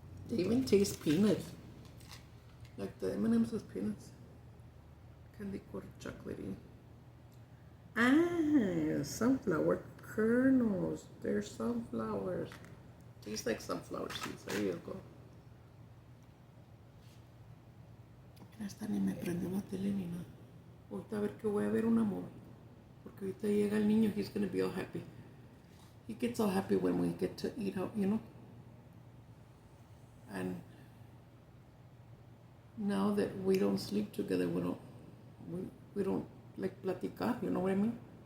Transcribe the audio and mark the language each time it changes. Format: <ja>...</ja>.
<en>They even taste peanuts. Like the M&M's with peanuts. Candy corn chocolatey. Ah, sunflower kernels. They're sunflowers. Tastes like sunflower seeds. There you go.</en> <es>Hasta ni me prendió la tele ni nada. Ahorita a ver que voy a ver un amor. Porque ahorita llega el niño,</es> <en>he's going to be all happy. He gets all happy when we get to eat out, you know? And now that we don't sleep together, we don't like platicar, you know what I mean?</en>